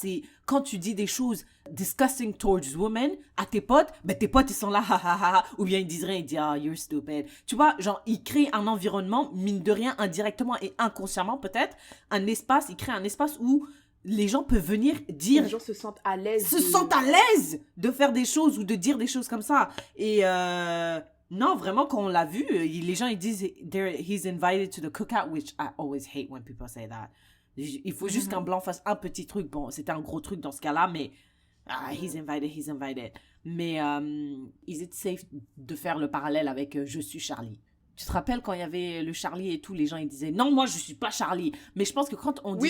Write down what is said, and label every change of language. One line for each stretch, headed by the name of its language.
French: C'est quand tu dis des choses
English: disgusting towards women
French: à tes potes, ben tes potes, ils sont là, ha ha ha, ou bien ils disent rien, ils disent, ah,
English: you're stupid.
French: Tu vois, genre, ils créent un environnement, mine de rien, indirectement et inconsciemment, peut-être, ils créent un espace où les gens peuvent venir dire... Les gens se sentent à l'aise. Sentent à l'aise de faire des choses ou de dire des choses comme ça. Et non, vraiment, quand on l'a vu, les gens, ils disent,
English: he's invited to the cookout, which I always hate when people say that.
French: Il faut juste qu'un blanc fasse un petit truc. Bon, c'était un gros truc dans ce cas-là, mais
English: he's invited.
French: Mais
English: is it safe
French: de faire le parallèle avec je suis Charlie? Tu te rappelles quand il y avait le Charlie et tout, les gens ils disaient non, moi je suis pas Charlie. Mais je pense que quand on disait...